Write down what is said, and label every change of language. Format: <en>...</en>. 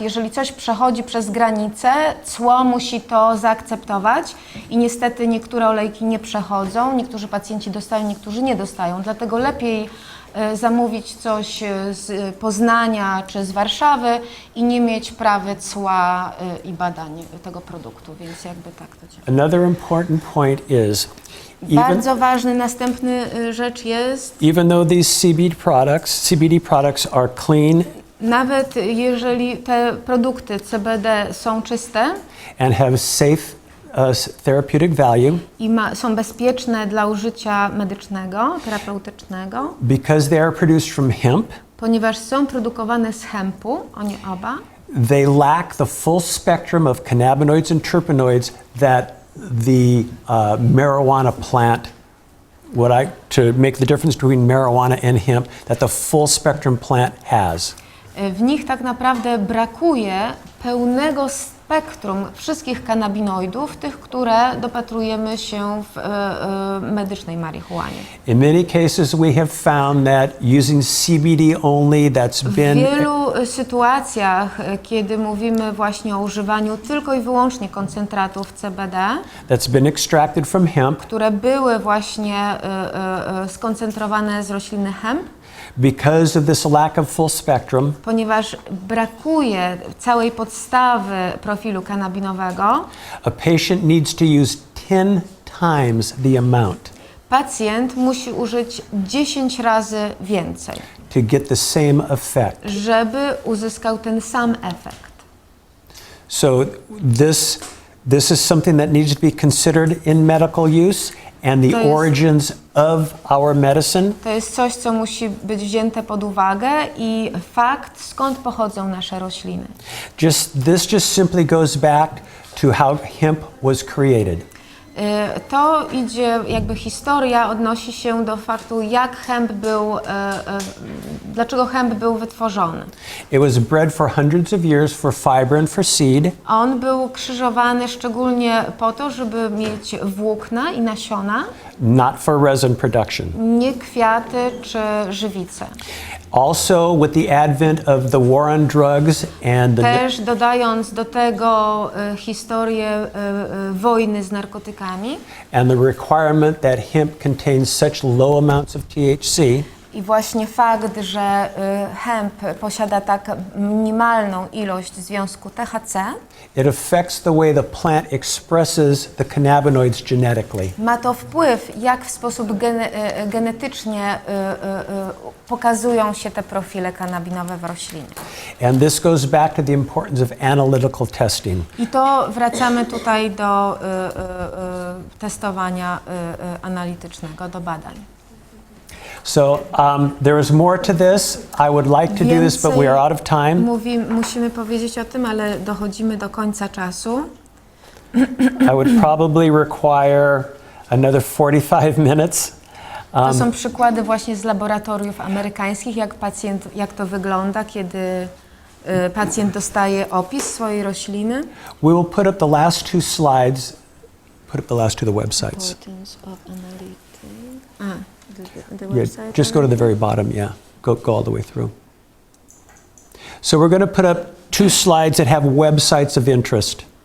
<pl>Jeżeli coś przechodzi przez granicę, cło musi to zaakceptować i niestety niektóre olejki nie przechodzą, niektórzy pacjenci dostają, niektórzy nie dostają, dlatego lepiej zamówić coś z Poznania czy z Warszawy i nie mieć prawy cła i badań tego produktu, więc jakby tak to działa.</pl> <en>Another important point is,</en> <pl>Bardzo ważny następny rzecz jest,</pl> <en>even though these CBD products are clean</en> <pl>nawet jeżeli te produkty CBD są czyste</pl> <en>and have safe therapeutic value,</en> <pl>i są bezpieczne dla użycia medycznego, terapeutycznego,</pl> <en>because they are produced from hemp,</en> <pl>ponieważ są produkowane z hempu, oni oba,</pl> <en>they lack the full spectrum of cannabinoids and terpenoids that the marijuana plant, to make the difference between marijuana and hemp, that the full spectrum plant has.</en> <pl>W nich tak naprawdę brakuje pełnego spektrum wszystkich kanabinoidów, tych, które dopatrujemy się w medycznej marihuanie.</pl> <en>In many cases we have found that using CBD only</en> <pl>W wielu sytuacjach, kiedy mówimy właśnie o używaniu tylko i wyłącznie koncentratów CBD,</pl> <en>that's been extracted from hemp,</en> <pl>które były właśnie skoncentrowane z rośliny hemp,</pl> <en>because of this lack of full spectrum,</en> <pl>ponieważ brakuje całej podstawy profilu kanabinowego,</pl> <en>a patient needs to use 10 times the amount</en> <pl>pacjent musi użyć 10 razy więcej,</pl> <en>to get the same effect.</en> <pl>żeby uzyskał ten sam efekt.</pl> <en>So this is something that needs to be considered in medical use, and the</en> <pl>To jest-</pl> <en>origins of our medicine</en> <pl>To jest coś, co musi być wzięte pod uwagę i fakt, skąd pochodzą nasze rośliny.</pl> <en>this just simply goes back to how hemp was created.</en> <pl>To idzie, jakby historia odnosi się do faktu, jak hemp był, dlaczego hemp był wytworzony.</pl> <en>It was bred for hundreds of years for fiber and for seed,</en> <pl>On był krzyżowany szczególnie po to, żeby mieć włókna i nasiona,</pl> <en>not for resin production.</en> <pl>nie kwiaty czy żywice.</pl> <en>Also, with the advent of the war on drugs and the</en> <pl>Też dodając do tego historię wojny z narkotykami</pl> <en>requirement that hemp contains such low amounts of THC,</en> <pl>i właśnie fakt, że hemp posiada tak minimalną ilość związku THC,</pl> <en>it affects the way the plant expresses the cannabinoids genetically.</en> <pl>ma to wpływ, jak w sposób genetycznie pokazują się te profile kanabinowe w roślinie.</pl> <en>And this goes back to the importance of analytical testing.</en> <pl>I to wracamy tutaj do testowania analitycznego, do badań.</pl> <en>So there is more to this. I would like to do this, but we are out of time.</en> <pl>Musimy powiedzieć o tym, ale dochodzimy do końca czasu.</pl> <en>I would probably require another 45 minutes.</en> <pl>To są przykłady właśnie z laboratoriów amerykańskich, jak to wygląda, kiedy pacjent dostaje opis swojej rośliny.</pl> <en>We will put up the last two slides, put up the last two of the websites. The Yeah, website just go to the very bottom, yeah. Go all the way through. So we're going to put up two slides that have websites of interest.</en>